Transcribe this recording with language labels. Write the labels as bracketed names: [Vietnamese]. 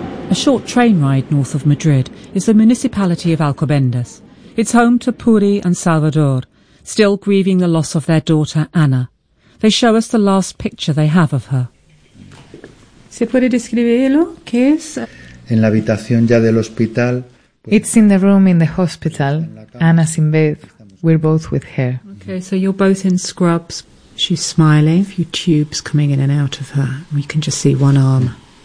[English] A short train ride north of Madrid is the municipality of Alcobendas. It's home to Puri and Salvador, still grieving the loss of their daughter, Ana. They show us the last picture they have of her. [Spanish] ¿Se puede describirlo? ¿Qué es? En la habitación ya del hospital. [English] It's in the room in the hospital. Ana's in bed. We're both with her. Okay, so you're both in scrubs. She's smiling. A few tubes coming in and out of her. We can just see one arm.